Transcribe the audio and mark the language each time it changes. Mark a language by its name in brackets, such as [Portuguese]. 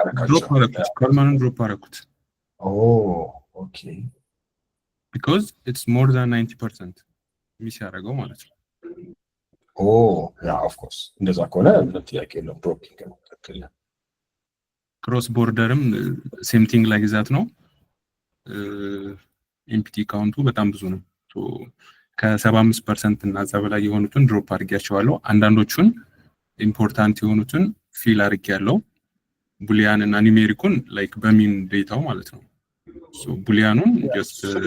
[Amharic] drop አደረኩት ካልማኑን ድሮፕ አደረኩት [English] oh okay because it's more than 90% [Amharic] ሚስ ያደረገው ማለት ነው [English] oh yeah of course [Amharic] እንደዛ ከሆነ ጥያቄ የለውም ድሮፒንግ ነው ትክክል ክሮስ ቦርደርም ሴም ቲንግ ላይ ግዛት ነው ኤምፒቲ ካውንቱ በጣም ብዙ ነው ሶ ከ75% እና እዛ በላይ የሆኑትን ድሮፕ አድርጌያቸዋለሁ አንዳንዶቹን ኢምፖርታንት የሆኑትን ፊል አድርጌያለሁ ቡሊያን እና ኒሜሪኩን ላይክ በሚን ዴታው ማለት ነው ሶ ቡሊያኑን [English] just